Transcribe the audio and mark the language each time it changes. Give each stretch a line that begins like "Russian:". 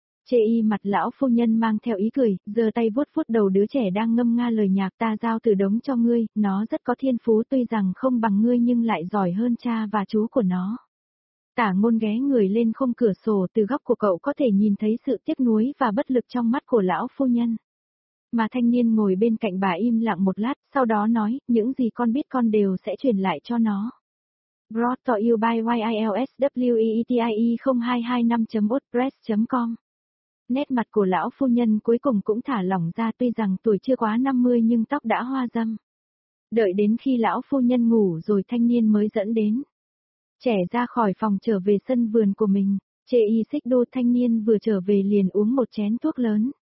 Vietnamese: Chê y mặt lão phu nhân mang theo ý cười, giơ tay vuốt vuốt đầu đứa trẻ đang ngâm nga lời nhạc, ta giao từ đống cho ngươi, nó rất có thiên phú, tuy rằng không bằng ngươi nhưng lại giỏi hơn cha và chú của nó. Tả Ngôn ghé người lên khung cửa sổ, từ góc của cậu có thể nhìn thấy sự tiếc nuối và bất lực trong mắt của lão phu nhân. Mà thanh niên ngồi bên cạnh bà im lặng một lát, sau đó nói, những gì con biết con đều sẽ truyền lại cho nó.
English: Brought to you by YILSWEETIE0225.wordpress.com.
Vietnamese: Nét mặt của lão phu nhân cuối cùng cũng thả lỏng ra, tuy rằng tuổi chưa quá 50 nhưng tóc đã hoa râm. Đợi đến khi lão phu nhân ngủ rồi thanh niên mới dẫn đến. Trẻ ra khỏi phòng trở về sân vườn của mình, Chê Y Xích Đô thanh niên vừa trở về liền uống một chén thuốc lớn.